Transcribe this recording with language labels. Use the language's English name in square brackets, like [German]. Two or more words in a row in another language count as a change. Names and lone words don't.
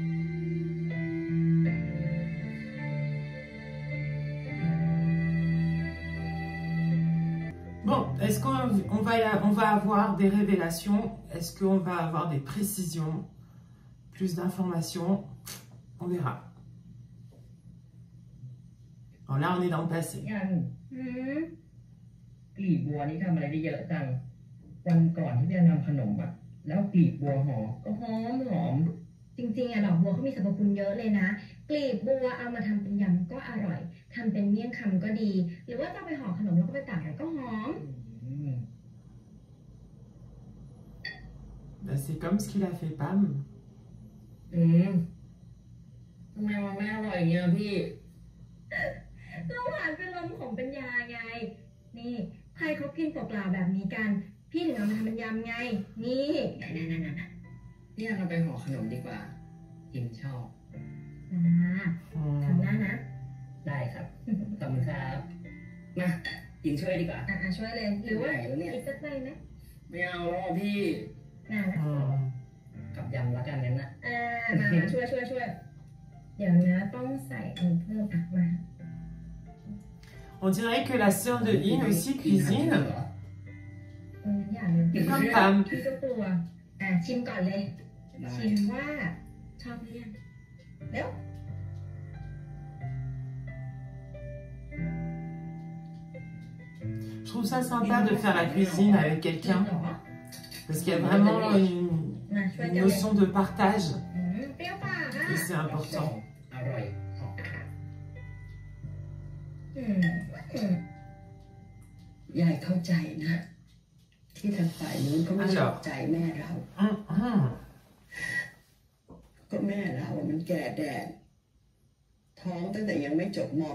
[French] Bon, est-ce on va avoir des révélations? Est-ce qu'on va avoir des précisions? Plus d'informations? On verra. Alors là, on est dans le passé. [Thai] ยัน หืม กลีบบัวนี่ทำอะไรได้เยอะจัง วันก่อนที่พี่ทำขนมอะแล้วกลีบบัวห่อก็หอมหอม จริงๆอะดอกบัวเขามีสรรพคุณเยอะเลยนะ กลีบบัวเอามาทำเป็นยำก็อร่อยทำเป็นเมี่ยงคำก็ดี หรือว่าจะเอาไปห่อขนมแล้วก็ไปตากแดดก็หอม [French] Ben, c'est comme ce qu'il a fait Pam. [Thai] ทำไมมันไม่อร่อยอย่างเงี้ยพี่ ก็หวานเป็นลมขมเป็นยาไง นี่ใครเขากินเปล่าๆแบบนี้กัน พี่ถึงเอามาทำเป็นยำไง นี่ เนี่ยเราไปห่อขนมดีกว่ากินชอบ ทำหน้านะ ได้ครับ ขอบคุณครับมากินช่วยดีกว่า อ่ะช่วยเลย หรือว่า ไหนแล้วเนี่ย อีกสักใบไหม ไม่เอาแล้วพี่ น่านะ กับยำแล้วกันงั้นนะ มาช่วยเดี๋ยวนะต้องใส่อันเพิ่มอ่ะมา [French] On dirait que la sœur de In aussi cuisine. [Thai] อย่าเลย [French] Comme Pam. [Thai] พี่ก็กลัวชิมก่อนเลย ชิมว่าชอบหรือยังเร็ว [French] trouve ça sympa de faire la cuisine avec [Thai] จริง [French] quelqu'un [Thai] เหรอ [French] parce qu'il y a vraiment une [Thai] มาช่วยกันเลย [French] notion de partage [Thai] เปรี้ยวปากอ่ะ [French] et c'est important. [Thai] อร่อยหอม อืมอืม ยายเข้าใจนะ ที่ทางฝ่ายนู้นก็ไม่ชอบใจแม่เรา ก็แม่เรามันแก่แดดท้องตั้งแต่ยังไม่จบม.